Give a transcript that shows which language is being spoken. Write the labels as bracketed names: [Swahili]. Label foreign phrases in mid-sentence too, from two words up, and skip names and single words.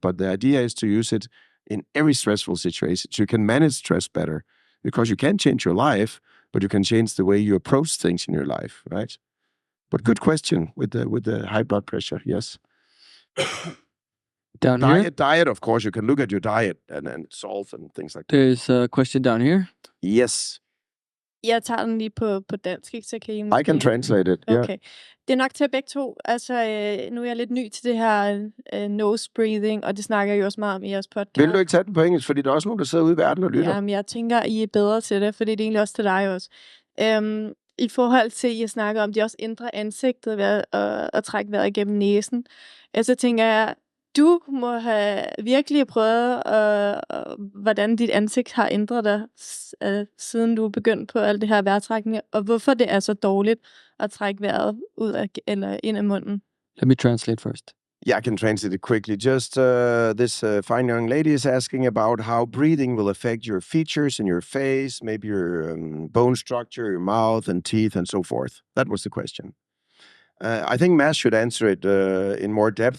[English] But the idea is to use it in every stressful situation, so you can manage stress better, because you can't change your life, but you can change the way you approach things in your life, right? But good question with the high blood pressure. Yes. Down here, Diet, of course, you can look at your diet and salt and things like that. there's a question down here. Yes, [Danish] Jeg tager den lige på dansk, ikke? Så kan I I måske... [English] can translate it. Yeah. [Danish] Okay. Det er nok til begge to. Altså, nu er jeg lidt ny til det her [English] nose breathing, [Danish] og det snakker jeg jo også meget om i jeres podcast. Vil du ikke tage den på engelsk? Fordi der er også nogen, der sidder ude i verden og lytter. Jamen, jeg tænker, I er bedre til det, fordi det er egentlig også til dig også. I forhold til, at I snakker om, at de også ændrer ansigtet ved at trække vejret igennem næsen. Så tænker jeg, du må have virkelig prøvet, hvordan dit ansigt har ændret dig, siden du er begyndt på alt det her vejrtrækning, og hvorfor det er så dårligt at trække vejret ud af, eller ind af munden. [English] Let me translate first. Yeah, I can translate it quickly. Just this fine young lady is asking about how breathing will affect your features in your face, maybe your bone structure, your mouth and teeth, and so forth. That was the question. I think Mads should answer it in more depth.